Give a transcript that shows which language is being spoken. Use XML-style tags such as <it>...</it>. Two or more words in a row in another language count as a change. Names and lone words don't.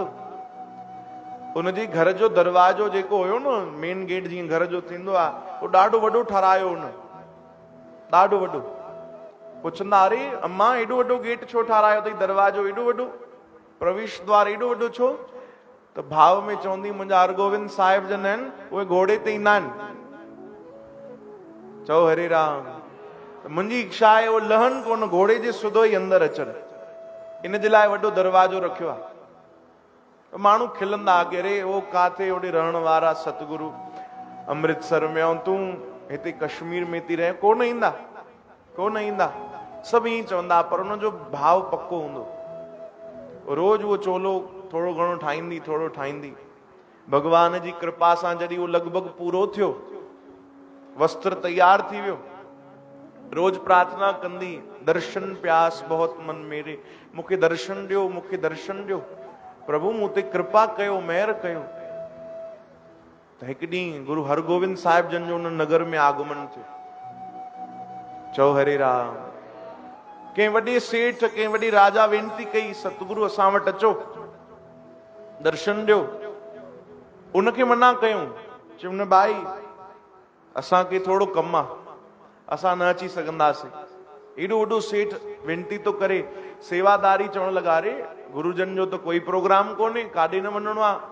<sd>उनजे घर जो दरवाजो जेको हुयो न, मेन गेट जीअं घर जो थींदो आहे, उहो ॾाढो वॾो ठारायो हुन, ॾाढो वॾो। पुछंदा अरे अम्मा एॾो वॾो गेट छो ठारायो अथई, दरवाजो एॾो वॾो, प्रवेश द्वार एॾो वॾो छो? त भाव में चवंदी मुंहिंजा हरगोविंद साहिब जन आहिनि, उहे घोड़े ते ईंदा आहिनि। चओ हरे राम। मुंहिंजी इच्छा आहे उहो लहनि कोन, घोड़े जे सुधो ई अंदरि अचनि, इन जे लाइ वॾो दरवाजो रखियो आहे। माण्हू खिलंदा कि अरे उहो काथे होॾे रहण वारा सतगुरु अमृतसर में, ऐं तूं हिते कश्मीर में थी रहे, कोन ईंदा, कोन ईंदा। सभु ईअं चवंदा, पर उनजो भाव पक्को हूंदो। रोज उहो चोलो थोड़ो घणो ठाहींदी, थोड़ो ठाहींदी। भगवान जी कृपा सां जॾहिं उहो लॻभॻि पूरो थियो, वस्त्र तैयार थी वियो, रोज प्रार्थना कंदी, दर्शन प्यास बहुत मन मेरे, मूंखे दर्शन ॾियो, मूंखे दर्शन ॾियो, प्रभु मूं ते कृपा कयो, महर कयो। त हिकु ॾींहुं गुरु हरगोविंद साहिब जन जो उन नगर में आगमन थियो। चओ हरे राम। कंहिं वॾे सेठ, कंहिं वॾे राजा वेनती कई, सतगुरु असां वटि अचो, दर्शन ॾियो। उनखे मना कयूं, चयूं न भाई असांखे थोरो कमु आहे, असां न अची सघंदासीं। एॾो वॾो सेठ वेनती थो करे, सेवादारी चवण लॻा, अरे गुरुजन जो त कोई प्रोग्राम कोन्हे, काॾे न वञिणो आहे।</sd>